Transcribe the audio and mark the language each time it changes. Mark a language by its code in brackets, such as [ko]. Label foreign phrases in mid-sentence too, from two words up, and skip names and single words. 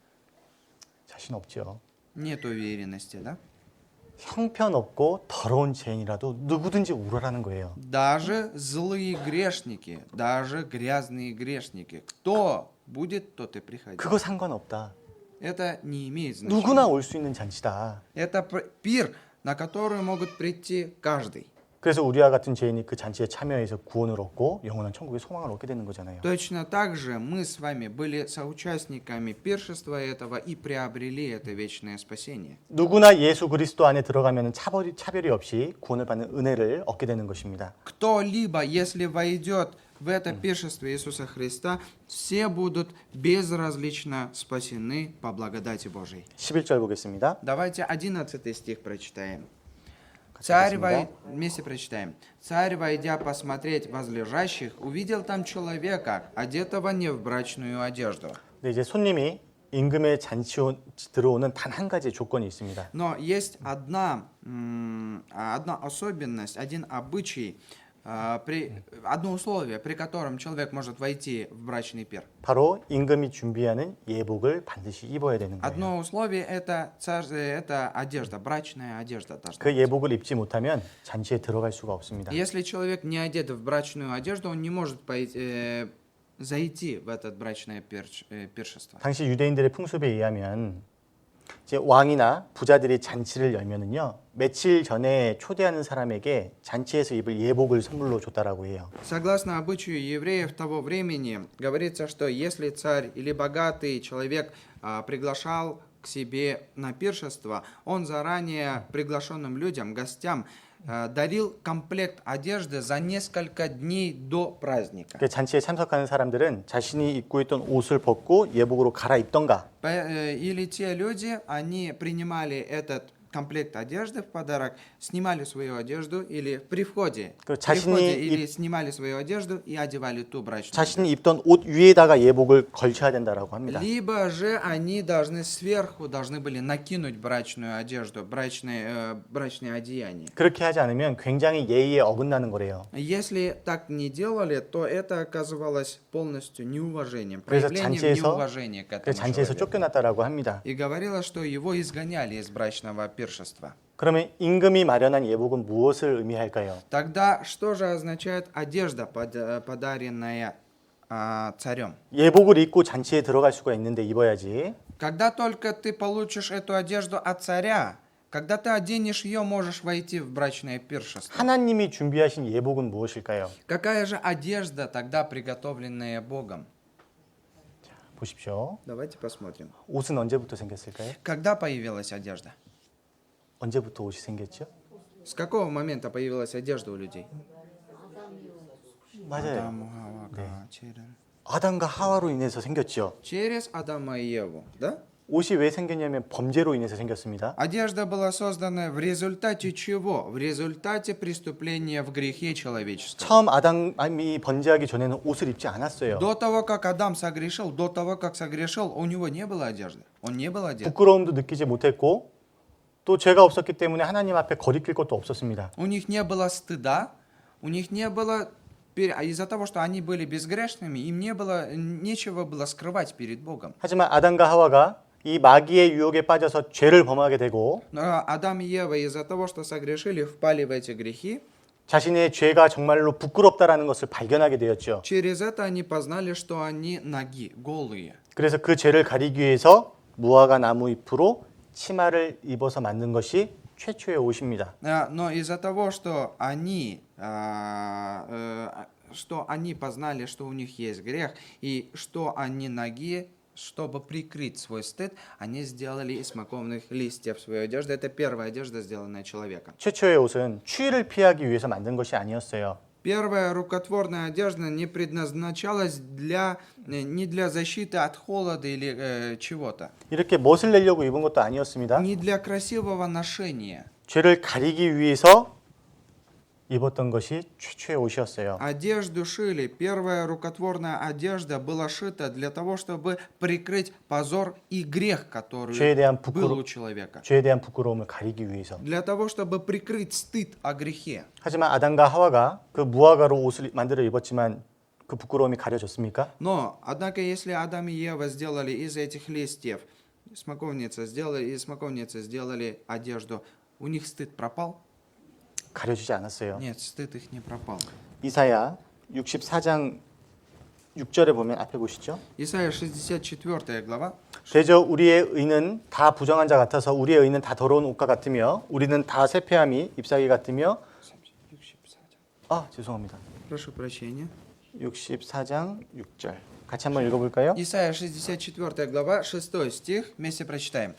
[ko] 자신 없죠. [ru] Нет уверенности, да? [ko] 형편없고 더러운 죄인이라도 누구든지 우러라는 거예요. [ru] Даже злые грешники, даже грязные грешники. Кто будет, тот и приходит. [ko] 그거 상관없다. [ru] Это не имеет [ko] 누구나 [ru] значения. [ko] 올 수 있는 잔치다. [ru] Это пир, на который могут прийти каждый. [ko] 그래서 우리와 같은 죄인이 그 잔치에 참여해서 구원을 얻고 영원한 천국의 소망을 얻게 되는 거잖아요. [ru] Точно так же мы с вами были соучастниками пиршества этого и приобрели это вечное спасение. [ko] 누구나 예수 그리스도 안에 들어가면 차별이 없이 구원을 받는 은혜를 얻게 되는 것입니다. [ru] Кто-либо, если войдет в это пиршество Иисуса Христа, все будут безразлично спасены по благодати Божией. [ko] 11절 보겠습니다. [ru] Давайте 11 стих прочитаем. Спасибо. Вместе прочитаем. Царь, войдя посмотреть возлежащих, увидел там человека, одетого не в брачную одежду. [ko] 근데 이제 손님이 임금의 잔치 들어오는 단 한 가지 조건이 있습니다. [ru] Но есть одна особенность, один обычай, одно условие, при котором человек может войти в брачный пир. [ko] 바로 임금이 준비하는 예복을 반드시 입어야 되는 거예요. [ru] Одно условие это одежда, брачная одежда должна [ko] 그 [ru] быть. [ko] 예복을 입지 못하면 잔치에 들어갈 수가 없습니다. [ru] Если человек не одет в брачную одежду, он не может зайти в это брачное пиршество. [ko] 당시 유대인들의 풍습에 의하면 이제 왕이나 부자들이 잔치를 열면은요 며칠 전에 초대하는 사람에게 잔치에서 입을 예복을 선물로 줬다라고 해요. [ru] Согласно обычаю евреев того времени, говорится, что если царь или богатый человек приглашал к себе на пиршество, он заранее приглашенным людям, гостям, дарил комплект одежды за несколько дней до праздника. [ko] 그 잔치에 참석하는 사람들은 자신이 입고 있던 옷을 벗고 예복으로 갈아입던가 [ru] Или те люди, они принимали этот комплект одежды в подарок, снимали свою одежду или при входе или снимали свою одежду и одевали ту брачную. [ko] 자신이 입던 옷 위에다가 예복을 걸쳐야 된다라고 합니다. [ru] Либо же они должны были накинуть брачную одежду, брачное одеяние. [ko] 그렇게 하지 않으면 굉장히 예의에 어긋나는 거래요. [ru] Если так не делали, то это оказывалось полностью неуважением, [ko] 그래서 [ru] проявлением неуважения к этому [ko] 잔치에서 [ru] человеку. [ko] 쫓겨났다라고 합니다. [ru] И говорилось, что его изгоняли из брачного пиршества. [ko] 그러면 임금이 마련한 예복은 무엇을 의미할까요? [ru] Тогда что же означает одежда, подаренная царем? [ko] 예복을 입고 잔치에 들어갈 수가 있는데 입어야지. [ru] Когда только ты получишь эту одежду от царя, когда ты оденешь ее, можешь войти в брачное пиршество. [ko] 하나님이 준비하신 예복은 무엇일까요? [ru] Какая же одежда тогда приготовленная Богом? [ko] 보십시오. [ru] Давайте посмотрим. [ko] 옷은 언제부터 생겼을까요? [ru] Когда появилась одежда? [ko] 언제부터 옷이 생겼죠? [ru] С какого момента появилась одежда у людей? [ko] 맞아요. 네. 아담과 하와로 인해서 생겼죠. [ru] Через Адама и Еву, да? [ko] 옷이 왜 생겼냐면 범죄로 인해서 생겼습니다. [ru] Одежда была создана в результате чего? В результате преступления в грехе человеческого. [ko] 처음 아담이 번제하기 전에는 옷을 입지 않았어요. [ru] До того, как Адам согрешил, у него не было одежды. Он не был одет. [ko] 부끄러움도 느끼지 못했고 또 죄가 없었기 때문에 하나님 앞에 거리낄 것도 없었습니다. [ru] У них не было стыда, у них не было... Из-за того, что они были безгрешными, им нечего было скрывать перед Богом. [ko] 하지만 아담과 하와가 이 마귀의 유혹에 빠져서 죄를 범하게 되고 [ru] Но Адам и Ева из-за того, что согрешили, впали в эти грехи. [ko] 자신의 죄가 정말로 부끄럽다라는 것을 발견하게 되었죠. [ru] Через это они познали, что они наги, голые. [ko] 그래서 그 죄를 가리기 위해서 무화과 나무 잎으로 치마를 입어서 만든 것이 최초의 옷입니다. [ru] Но из-за того, что они познали, что у них есть грех, и что они наги, чтобы прикрыть свой стыд, они сделали из смоковных листьев свою одежду. Это первая одежда, сделанная человеком. [ko] 최초의 옷은 추위를 피하기 위해서 만든 것이 아니었어요. [ru] Первая рукотворная одежда не предназначалась не для защиты от холода или чего-то. [ko] 이렇게 멋을 내려고 입은 것도 아니었습니다. [ru] Не для красивого ношения. [ko] 죄를 가리기 위해서 입었던 것이 최초의 옷이었어요. [ru] Одежду шили. Первая рукотворная одежда была шита для того, чтобы прикрыть позор и грех, который [ko] 죄에 대한 [ru] был у человека. [ko] 죄에 대한 부끄러움을 가리기 위해서. [ru] Для того, чтобы прикрыть стыд о грехе. [ko] 하지만 아담과 하와가 그 무화과로 옷을 만들어 입었지만 그 부끄러움이 가려졌습니까? [ru] Но, однако, если Адам и Ева сделали из этих листьев, из смоковницы сделали одежду, у них стыд пропал? [ko] 가려지지 않았어요. [ru] Нет, стыд их не пропал. [ko] 이사야 64장 6절에 보면 앞에 보시죠. [ru] Исайя 64 глава. [ko] 대저 우리의 의는 다 부정한 자 같아서 우리의 의는 다 더러운 옷과 같으며 우리는 다 쇠폐함이 잎사귀 같으며 죄송합니다. [ru] Прошу прощения. [ko] 64장 6절 같이 한번 읽어볼까요? [ru] Исайя 64 глава, 6 стих, вместе прочитаем.